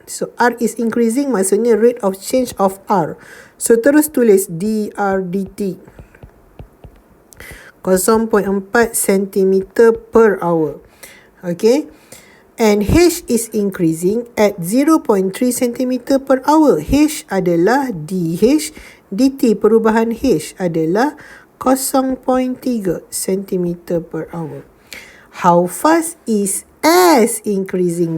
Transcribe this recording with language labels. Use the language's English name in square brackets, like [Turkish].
[English] So r is increasing maksudnya rate of change of r. [Indonesian] So terus tulis dr dt 0.4 cm per hour. Okay. [English] And h is increasing at 0.3 cm per hour. [Indonesian] H adalah dh, dt perubahan h adalah 0.3 cm per hour. [English] How fast is S increasing?